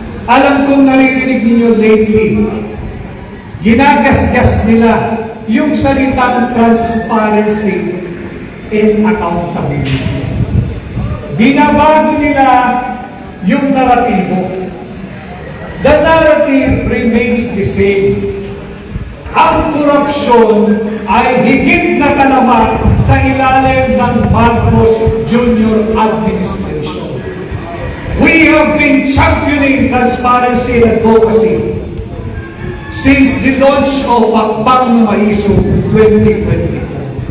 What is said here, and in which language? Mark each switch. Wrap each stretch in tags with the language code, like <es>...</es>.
<tl>Alam kong naririnig ninyo lately, ginagasgas nila yung salitang transparency and accountability. Binabago nila yung naratibo.</tl> <en>The narrative remains the same.</en> <tl>Ang korupsyon ay higit na talamak sa ilalim ng Marcos Jr. administration.</tl> <en>We have been championing transparency and advocacy since the launch of Hakbang ng Maisog 2024.</en>